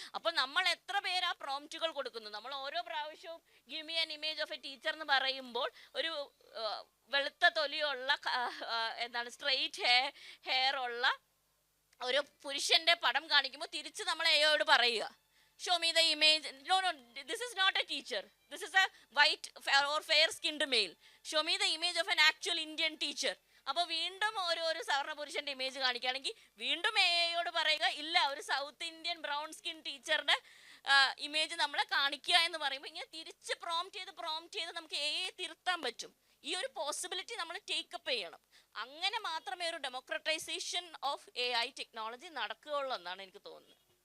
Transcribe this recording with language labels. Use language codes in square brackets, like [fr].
[ml] അപ്പോൾ നമ്മൾ എത്ര പേര് ആ പ്രോംപ്റ്റുകൾ കൊടുക്കുന്നു. നമ്മൾ ഓരോ പ്രാവശ്യവും [en] give me an image of a teacher [ml] എന്ന് പറയുമ്പോൾ ഒരു വെളുത്ത തൊലിയുള്ള സ്ട്രെയിറ്റ് ഹെയർ ഉള്ള ഒരു പുരുഷന്റെ പടം കാണിക്കുമ്പോൾ തിരിച്ച് നമ്മൾ AIയോട് പറയുക, [en] show me the image. No, this is not a teacher, this is a white or fair skinned male. Show me the image of an actual Indian teacher. [ml] അപ്പോൾ വീണ്ടും ഒരു സവർണ പുരുഷന്റെ ഇമേജ് കാണിക്കുകയാണെങ്കിൽ വീണ്ടും AIയോട് പറയുക, ഇല്ല ഒരു സൗത്ത് ഇന്ത്യൻ ബ്രൗൺ സ്കിൻ ടീച്ചറുടെ ഇമേജ് നമ്മളെ കാണിക്കുക എന്ന് പറയുമ്പോൾ ഇങ്ങനെ തിരിച്ച് പ്രോംപ്റ്റ് ചെയ്ത് നമുക്ക് AI തിരുത്താൻ പറ്റും. ഈ ഒരു പോസിബിലിറ്റി നമ്മൾ ടേക്കപ്പ് ചെയ്യണം. അങ്ങനെ മാത്രമേ ഒരു [en] democratisation of AI technology [ml] നടക്കുകയുള്ളൂ എന്നാണ് എനിക്ക് തോന്നുന്നത്.